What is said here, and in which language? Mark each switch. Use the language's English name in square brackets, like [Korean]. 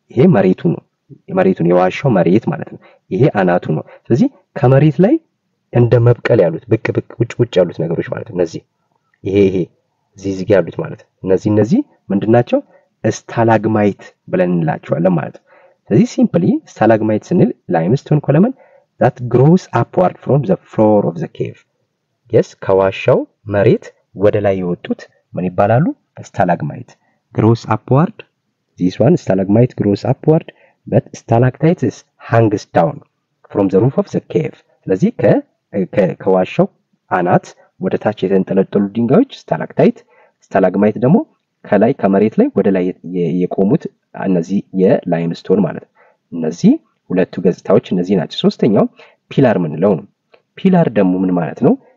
[Amharic] ይሄ መሬቱ ነው። የመሬቱን የዋሻው መሬት ማለት ነው። ይሄ አናቱ ነው። ስለዚህ ከመሬት ላይ እንደ መብቀል ያሉት ብቅ ውጭ ያሉት ነገሮች ማለት ነው። እነዚህ ይሄ እዚህ ያሉት ማለት ነው። እነዚህ ምንድናቸው? ስታላግማይት ብለን እንላቸዋለን ማለት ነው። ስለዚህ ሲምፕሊ ስታላግማይት ስንል ላይምስቶን ኮለመን [English] that grows upward from the floor of the cave yes [Amharic] ከዋሻው መሬት ወደ ላይ የወጡት ምን ይባላሉ? [English] ስታላግማይት grows upward. this one stalagmite grows upward but stalactites hangs down from the roof of the cave. [Amharic] ስለዚህ ከዋሻው አናት ወደ ታች የተንጠለጠሉ ድንጋዮች ስታላክታይት፣ ስታላግማይት ደግሞ ከላይ ከመሬት ላይ ወደ ላይ የቆሙት እነዚህ የላይምስቶን ማለት ነው። እነዚህ ሁለቱ ገጽታዎች እነዚህ ናቸው። ሶስተኛው ፒላር ምንለው ነው። ፒላር ደግሞ ምን ማለት ነው?